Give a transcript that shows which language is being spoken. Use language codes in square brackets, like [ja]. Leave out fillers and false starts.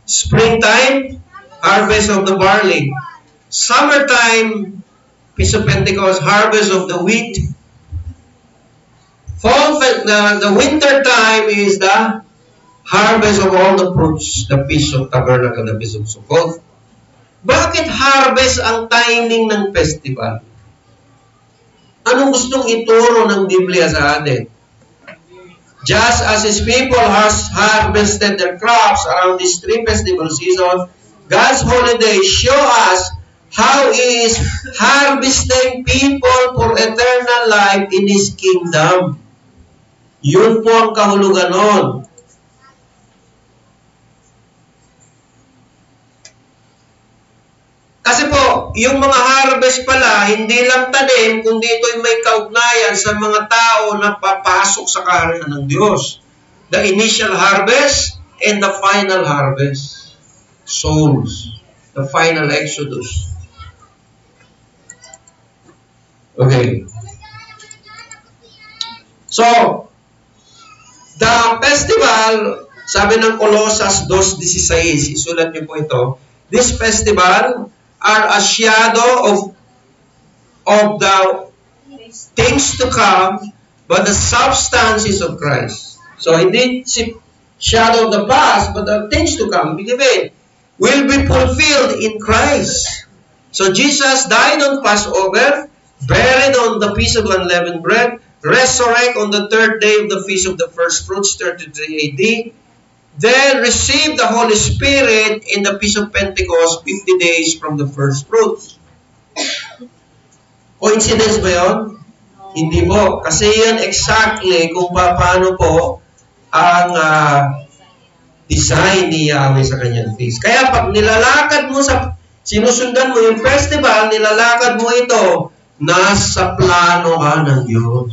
[en] Springtime, harvest of the barley. Summertime, Feast of Pentecost, harvest of the wheat. Fall, the winter time is the harvest of all the fruits, the Feast of Tabernacle, the Feast of Sukkot. [tl] Bakit harvest ang timing ng festival? Anong gustong ituro ng Biblia sa atin? [en] Just as His people has harvested their crops around these three festival seasons, God's holidays show us how He is harvesting people for eternal life in His kingdom. [tl] Yun po ang kahulugan nun. Kasi po, yung mga harvest pala, hindi lang tanim, kundi ito'y may kaugnayan sa mga tao na papasok sa kaharian ng Diyos. [en] The initial harvest and the final harvest. Souls. The final exodus. Okay. So, the festival, [tl] sabi ng Colossus 2:16, isulat niyo po ito, [en] this festival are a shadow of the things to come, but the substances of Christ. So, [tl] hindi si [en] shadow of the past, but the things to come, will be fulfilled in Christ. So, Jesus died on Passover, buried on the Feast of Unleavened Bread, resurrect on the third day of the Feast of the First Fruits, 33 AD, then received the Holy Spirit in the Feast of Pentecost 50 days from the first fruits. [tl] Coincidence ba yun? Hindi po. Kasi yan exactly kung paano po ang design ni Yahweh sa kanyang feast. Kaya pag nilalakad mo sinusundan mo yung festival, nilalakad mo ito, nasa plano ka ng Diyos.